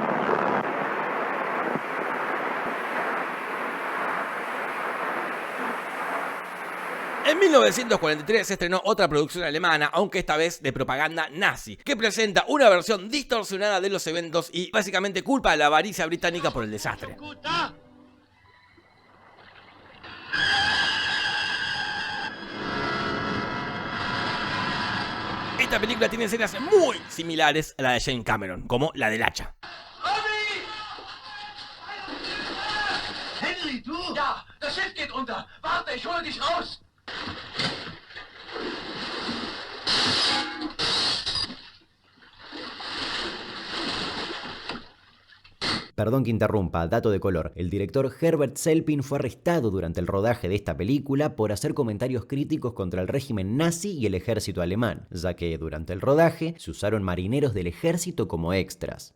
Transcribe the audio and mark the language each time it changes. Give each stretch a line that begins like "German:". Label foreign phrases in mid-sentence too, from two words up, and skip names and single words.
Spanish: En 1943 se estrenó otra producción alemana, aunque esta vez de propaganda nazi, que presenta una versión distorsionada de los eventos y básicamente culpa a la avaricia británica por el desastre. Esta película tiene escenas muy similares a la de James Cameron, como la del hacha.
German: Henry, du? Ja, das Schiff geht unter. Warte, ich hole dich raus.
Spanish: Perdón que interrumpa, dato de color. El director Herbert Selpin fue arrestado durante el rodaje de esta película por hacer comentarios críticos contra el régimen nazi y el ejército alemán, ya que durante el rodaje se usaron marineros del ejército como extras.